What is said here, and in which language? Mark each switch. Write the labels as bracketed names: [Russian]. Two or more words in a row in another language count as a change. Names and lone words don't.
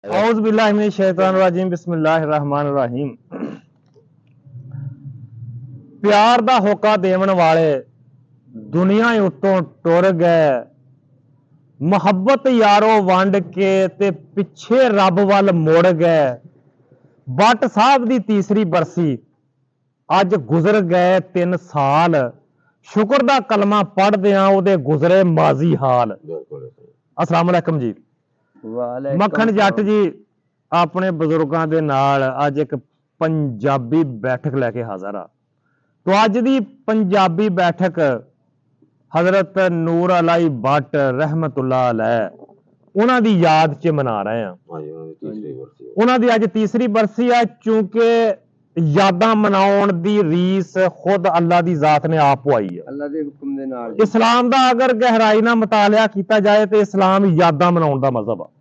[Arabic] أعوذ بالله من الشيطان الرجيم بسم الله الرحمن الرحيم. [Punjabi] پیار دا ہوکا دیون والے دنیا اتوں ٹر گئے، محبت یارو ونڈ کے تے پچھے رب ول مڑ گئے. بٹ صاحب دی تیسری برسی اج گزر گئے 3 سال، شکر دا کلمہ پڑھدیاں اودے گزرے ماضی حال. السلام علیکم جی. مکھن جٹ جی [Urdu] اپنے بزرگوں کے [Punjabi] نال اج اک پنجابی بیٹھک لے کے حاضر آ. تو اج دی پنجابی بیٹھک حضرت نور الٰہی بھٹ رحمۃ اللہ علیہ انہاں دی یاد چ [Urdu] منا رہے ہیں. [Punjabi] انہاں دی اج تیسری برسی ہے، چونکہ یاداں مناؤن دی ریس خود اللہ دی ذات نے آپ پوائی ہے. اللہ دے حکم دے نال اسلام دا اگر گہرائی نال مطالعہ کیتا جائے تو اسلام یاداں مناؤن دا مذہب ہے.